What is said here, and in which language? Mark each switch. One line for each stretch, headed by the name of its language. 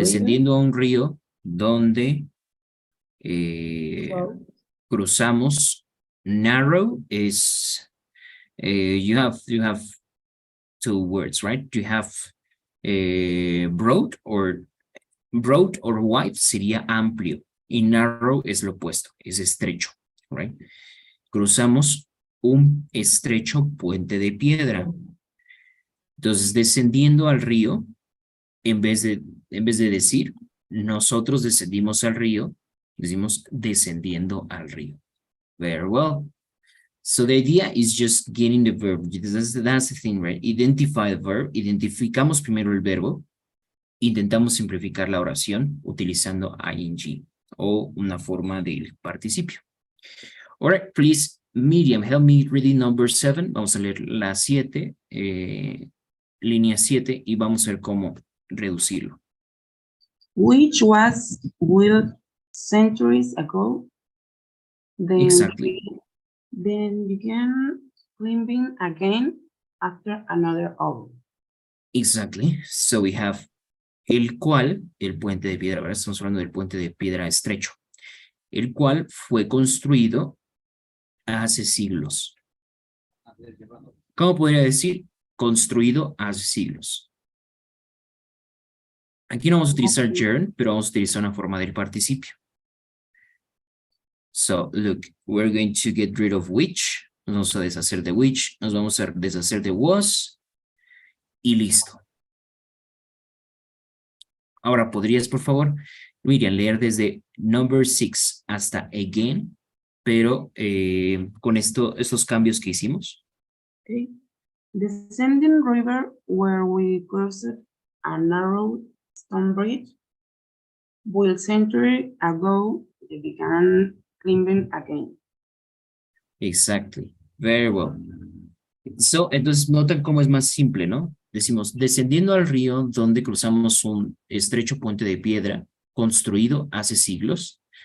Spanish: Descendiendo a un río donde Wow. cruzamos.
English: Narrow is, you have two words, right? You have broad or wide
Spanish: sería amplio y narrow es lo opuesto, es estrecho, right? Cruzamos un estrecho puente de piedra. Entonces, descendiendo al río, en vez de decir nosotros descendimos al río, decimos descendiendo al río.
English: Very well. So the idea is just getting the verb. That's the thing, right? Identify the verb.
Spanish: Identificamos primero el verbo. Intentamos simplificar la oración utilizando ing o una forma del participio.
English: All right, please, Miriam, help me reading number 7.
Spanish: Vamos a leer la 7, línea 7, y vamos a ver cómo reducirlo.
English: Which was built centuries ago. Then Exactly. Then began climbing again after another hour. Exactly. So we have
Spanish: el cual, el puente de piedra, ¿verdad? Estamos hablando del puente de piedra estrecho, el cual fue construido hace siglos. ¿Cómo podría decir? Construido hace siglos. Aquí no vamos a utilizar gerund, pero vamos a utilizar una forma del participio.
English: So, look, we're going to get rid of which.
Spanish: Nos vamos a deshacer de which. Nos vamos a deshacer de was. Y listo. Ahora, ¿podrías, por favor, Miriam, leer desde number 6 hasta again, pero con estos cambios que hicimos?
English: Okay. Descending river where we crossed a narrow stone bridge. Built century ago, they began climbing again. Exactly. Very well.
Spanish: So, entonces notan cómo es más simple, ¿no? Decimos, descendiendo al río donde cruzamos un estrecho puente de piedra construido hace siglos.